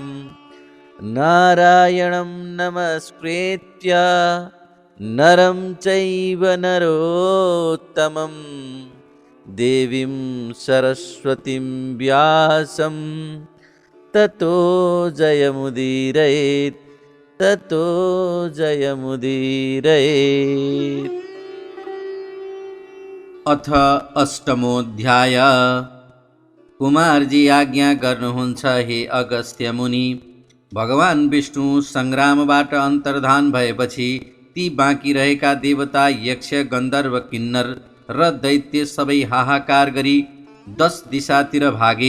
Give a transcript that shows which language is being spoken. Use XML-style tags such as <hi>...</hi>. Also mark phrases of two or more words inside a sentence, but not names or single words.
<sa>नारायणं नमस्कृत्य नरं चैव नरोत्तमं देवीं सरस्वतीं व्यासं ततो जयमुदीरयेत्, ततो जयमुदीरयेत्। अथ अष्टमोऽध्याय।</sa> <ne>कुमारजी आज्ञा गर्नुहुन्छ, हे अगस्त्य मुनि, भगवान विष्णु सङ्ग्रामबाट अन्तर्धान भएपछि ती बाँकी रहेका देवता, यक्ष, गन्धर्व, किन्नर र दैत्य सबै हाहाकार गरी 10 दिशातिर भागे।</ne>